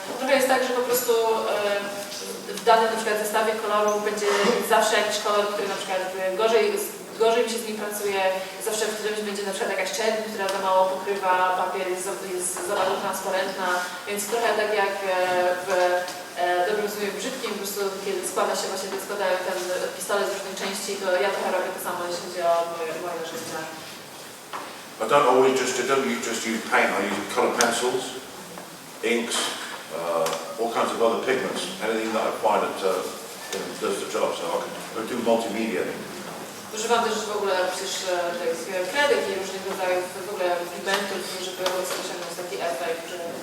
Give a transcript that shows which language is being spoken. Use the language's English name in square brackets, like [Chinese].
[Polish] Trochę jest tak, że po prostu w danym na przykład zestawie kolorów będzie zawsze jakiś kolor, który na przykład gorzej mi się z nim pracuje, zawsze w którymś będzie na przykład jakaś czerń, która za mało pokrywa papier, jest za bardzo transparentna, więc trochę tak jak w dobrym słowie brzydkim, po prostu kiedy składają ten pistolet z różnych części, to ja trochę robię to samo, jeśli chodzi o moje narzędzia. [English] I don't just use paint. I use colour pencils, inks, all kinds of other pigments. Anything that I find that does the job. So I can do multimedia. [Polish] Używam też w ogóle przecież tych kredek i różnych rodzajów w ogóle pigmentów, żeby osiągnąć taki efekt, że...